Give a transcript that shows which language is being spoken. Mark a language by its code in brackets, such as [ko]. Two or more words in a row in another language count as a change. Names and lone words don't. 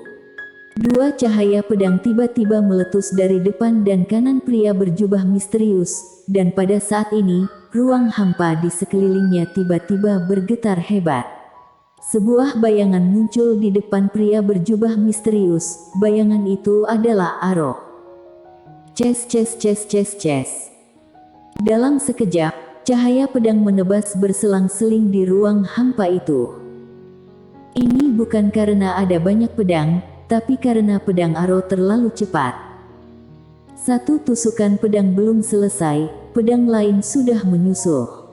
[id] Dua cahaya pedang tiba-tiba meletus dari depan dan kanan pria berjubah misterius, dan pada saat ini, ruang hampa di sekelilingnya tiba-tiba bergetar hebat. Sebuah bayangan muncul di depan pria berjubah misterius, bayangan itu adalah Aro. Ces ces ces ces ces. Dalam sekejap, cahaya pedang menebas berselang-seling di ruang hampa itu. Ini bukan karena ada banyak pedang, tapi karena pedang Aro terlalu cepat. Satu tusukan pedang belum selesai, pedang lain sudah menyusul.